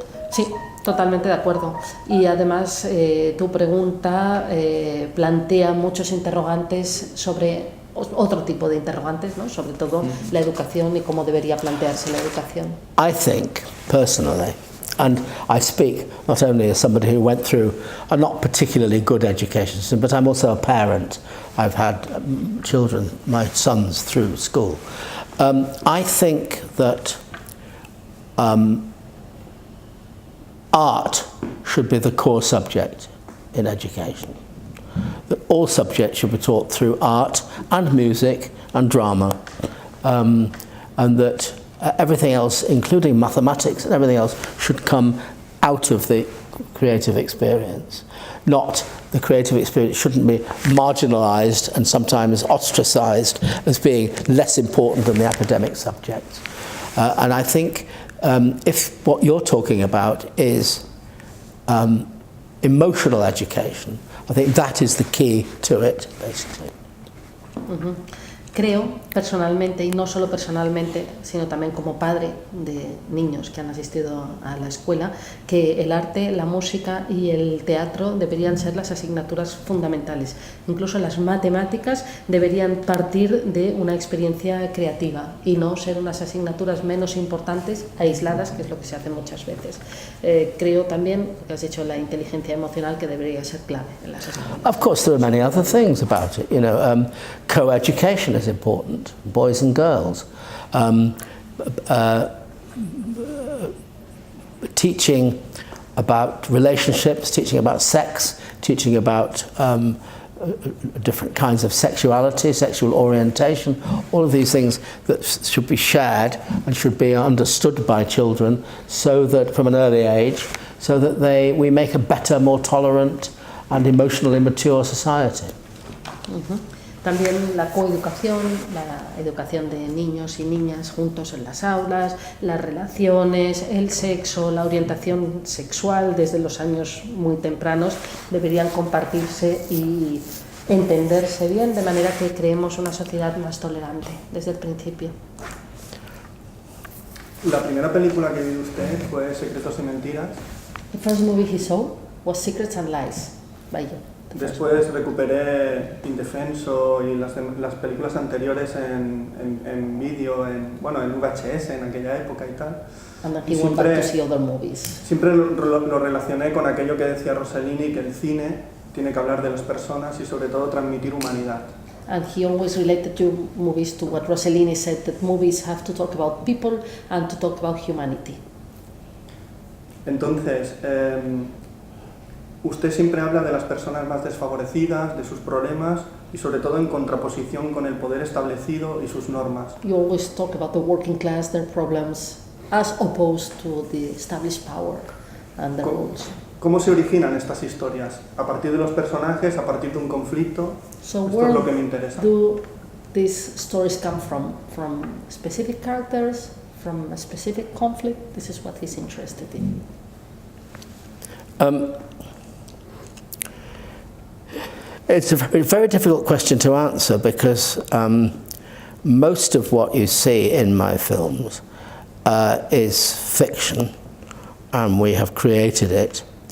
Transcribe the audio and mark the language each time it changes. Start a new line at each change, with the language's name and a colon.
Spanish: Sí, totalmente de acuerdo. Y además tu pregunta plantea muchos interrogantes sobre otro tipo de interrogantes, ¿no? Sobre todo la educación y cómo debería plantearse la educación.
English: I think, personally, and I speak not only as somebody who went through a not particularly good education system, but I'm also a parent. I've had children, my sons, through school. I think that art should be the core subject in education. That all subjects should be taught through art and music and drama, and that everything else, including mathematics and everything else, should come out of the creative experience. Not the creative experience shouldn't be marginalised and sometimes ostracised as being less important than the academic subjects. And I think if what you're talking about is emotional education, I think that is the key to it, basically.
Spanish: Creo personalmente, y no solo personalmente, sino también como padre de niños que han asistido a la escuela, que el arte, la música y el teatro deberían ser las asignaturas fundamentales. Incluso las matemáticas deberían partir de una experiencia creativa y no ser unas asignaturas menos importantes, aisladas, que es lo que se hace muchas veces. Creo también, que has dicho, la inteligencia emocional, que debería ser clave en las escuelas.
English: Of course, there are many other things about it. You know, co-education is important, boys and girls. Teaching about relationships, teaching about sex, teaching about different kinds of sexuality, sexual orientation, all of these things that should be shared and should be understood by children, so that from an early age, so that we make a better, more tolerant and emotionally mature society.
Spanish: También la coeducación, la educación de niños y niñas juntos en las aulas, las relaciones, el sexo, la orientación sexual desde los años muy tempranos deberían compartirse y entenderse bien, de manera que creemos una sociedad más tolerante desde el principio. La primera película que vio usted fue Secretos y Mentiras.
English: The first movie he saw was Secrets and Lies by you.
Spanish: Después recuperé Indefenso y las películas anteriores en vídeo, en VHS en aquella época y tal.
English: And then he went back to see other movies.
Spanish: Siempre lo relacioné con aquello que decía Rossellini, que el cine tiene que hablar de las personas y sobre todo transmitir humanidad.
English: And he always related your movies to what Rossellini said, that movies have to talk about people and to talk about humanity.
Spanish: Entonces, usted siempre habla de las personas más desfavorecidas, de sus problemas y sobre todo en contraposición con el poder establecido y sus normas.
English: You always talk about the working class, their problems, as opposed to the established power and the rules.
Spanish: ¿Cómo se originan estas historias? ¿A partir de los personajes, a partir de un conflicto?
English: So
Spanish: Esto es lo que me interesa.
English: Do these stories come from? From specific characters, from a specific conflict? This is what he's interested in. It's a very difficult question to answer, because most of what you see in my films is fiction, and we have created it.